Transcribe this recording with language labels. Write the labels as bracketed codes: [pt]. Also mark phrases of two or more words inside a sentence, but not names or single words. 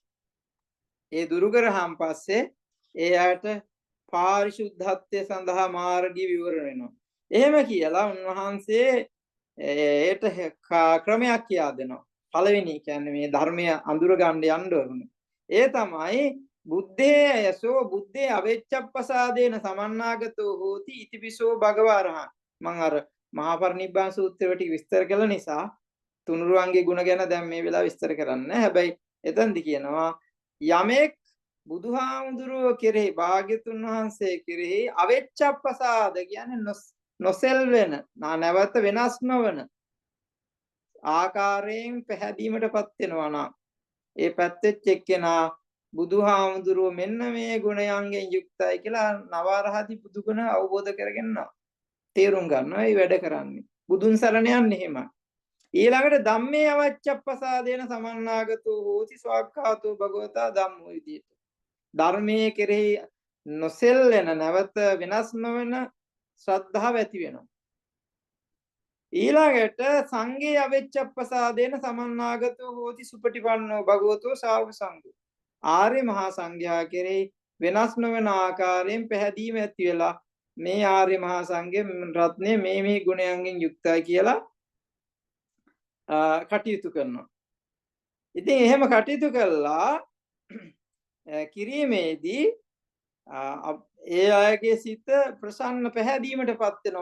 [si] ඒ දුරු කරාන් පස්සේ එයාට පාරිශුද්ධත්වය සඳහා මාර්ගය විවර වෙනවා. එහෙම කියලා උන්වහන්සේ ඒට ක්‍රමයක් කියා දෙනවා. පළවෙනි කියන්නේ මේ ධර්මය අඳුර ගන්න යන්න ඕන. ඒ තමයි [pi] බුද්ධේ යසෝ බුද්ධේ අවෙච්ඡප්පසාදේන සමන්නාගතෝ හෝති ඉතිපිසෝ භගවරහං. [si] මම අර මහා පරිනිබ්බාන සූත්‍රයට විස්තර කළ නිසා තුනුරුවන්ගේ ගුණ ගැන දැන් මේ වෙලාව විස්තර කරන්න. හැබැයි එතෙන්දි කියනවා යමෙක් බුදුහාමුදුරුවෝ කෙරෙහි භාග්‍යතුන් වහන්සේ කෙරෙහි අවෙච්ඡප්පසාද කියන්නේ නොසෙල්වෙන නැවත වෙනස් නොවන ආකාරයෙන් පැහැදීමටපත් වෙනවා නම් ඒ පැත්තෙච්ච එක්කෙනා බුදුහාමුදුරුවෝ මෙන්න මේ ගුණයන්ගෙන් යුක්තයි කියලා නවරහදී බුදු ගුණ අවබෝධ කරගෙන තේරුම් ගන්නවා. ඒ වැඩ කරන්නේ බුදුන් සරණ යන්නේ එහෙමයි. ඊළඟට [pi] ධම්මේ අවච්ඡප්පසාදේන සමන්නාගතෝ හෝති ස්වාක්ඛාතෝ භගවතා ධම්මෝ [si] විදියට ධර්මයේ කෙරෙහි නොසෙල්ලෙන නැවත වෙනස් නොවන ශ්‍රද්ධාව ඇති වෙනවා. [pi] ඊළඟට සංඝේ අවෙච්ඡප්පසාදේන සමන්නාගතෝ හෝති සුපටිපන්නෝ භගවතෝ ශාවක සංඝෝ. [si] ආර්ය මහා සංඝයා කෙරෙහි වෙනස් නොවන ආකාරයෙන් පැහැදීම ඇති වෙලා මේ ආර්ය මහා සංඝේ රත්නේ මේ ගුණයන්ගෙන් යුක්තයි කියලා කටයුතු කරනවා. ඉතින් එහෙම කටයුතු කළා කිරීමේදී ඒ අයගේ සිත ප්‍රසන්න පැහැදීමටපත් වෙනවා.